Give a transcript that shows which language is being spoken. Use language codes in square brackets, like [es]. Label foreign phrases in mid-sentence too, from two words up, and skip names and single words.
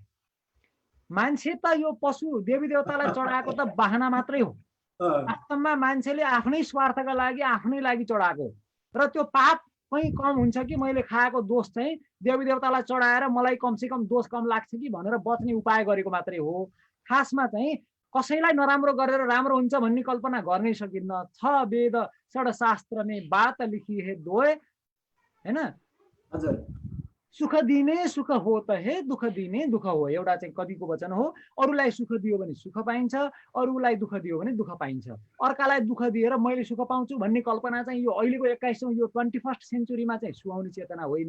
[ne] मान्छे त यो पशु देवी देवतालाई चढाएको त बाहना मात्रै हो, वास्तवमा मान्छेले आफ्नै स्वार्थका लागि आफ्नै लागि चढाएको हो। र त्यो पाप कहीँ कम हुन्छ कि मैले खाएको दोष चाहिँ देवी देवतालाई चढाएर मलाई कमसेकम दोष कम लाग्छ कि भनेर बच्ने उपाय गरेको मात्रै हो। खासमा चाहिँ कसैलाई नराम्रो गरेर राम्रो हुन्छ भन्ने कल्पना गर्नै सकिन्न। [hi] छ वेद षड शास्त्र में बात लिखी है दोए, [ne] हैन? हजुर, सुख दिने सुख हो त हे, दुःख दिने दुःख हो, एउटा चाहिँ कविको वचन हो। अरूलाई सुख दियो भने सुख पाइन्छ, अरूलाई दुःख दियो भने दुःख पाइन्छ। अर्कालाई दुःख दिएर मैले सुख पाउँछु भन्ने कल्पना चाहिँ यो अहिलेको 21औं यो 21st सेन्चुरीमा चाहिँ सुहाउने चेतना होइन।